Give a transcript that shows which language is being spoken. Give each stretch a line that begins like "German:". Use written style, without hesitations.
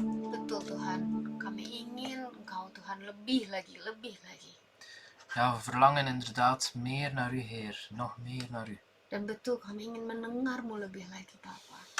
Indonesian: betul Tuhan, kami ingin Engkau Tuhan lebih lagi.
Dutch: Ja, we verlangen inderdaad meer naar u, Heer. Nog meer naar u.
Indonesian: Dan betul kami ingin mendengar-Mu lebih lagi Bapa.